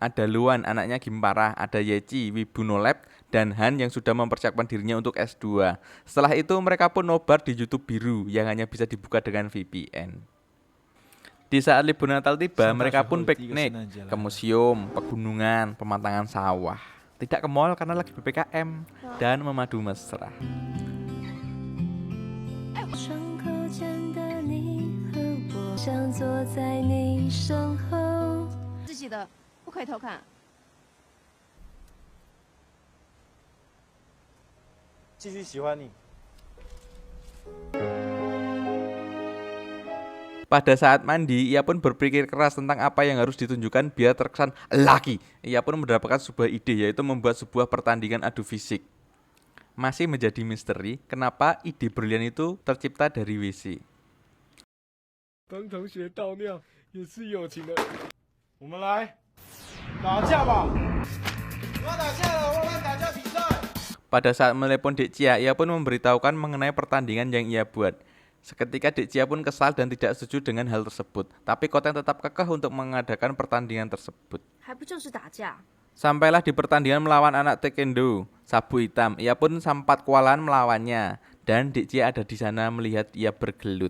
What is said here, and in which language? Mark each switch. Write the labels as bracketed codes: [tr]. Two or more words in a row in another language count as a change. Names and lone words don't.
[id] Ada Luan, anaknya Gimpara, ada Yeci, Wibu Nolep, dan Han yang sudah mempersiapkan dirinya untuk S2. Setelah itu, mereka pun nobar di YouTube biru yang hanya bisa dibuka dengan VPN. Di saat libur Natal tiba, mereka pun piknik ke museum, pegunungan, pemandangan sawah. Tidak ke mall karena lagi PPKM, dan memadu mesra. [zh] 窗口前的你和我，想坐在你身后。自己的不可以偷看。继续喜欢你。 [id] Pada saat mandi, ia pun berpikir keras tentang apa yang harus ditunjukkan biar terkesan laki. Ia pun mendapatkan sebuah ide, yaitu membuat sebuah pertandingan adu fisik. Masih menjadi misteri, kenapa ide brilian itu tercipta dari WC. [zh] 帮同学倒尿也是友情的。我们来打架吧！我要打架了，我要打架比赛。 [id] Pada saat menelepon Dek Cia, ia pun memberitahukan mengenai pertandingan yang ia buat. Seketika Dek Cia pun kesal dan tidak setuju dengan hal tersebut. Tapi Koteng tetap kekeh untuk mengadakan pertandingan tersebut. [zh] 还不就是打架？ [id] Sampailah di pertandingan melawan anak taekwondo, Sabu Hitam. Ia pun sempat kewalahan melawannya. Dan Dek Cia ada di sana melihat ia bergelut.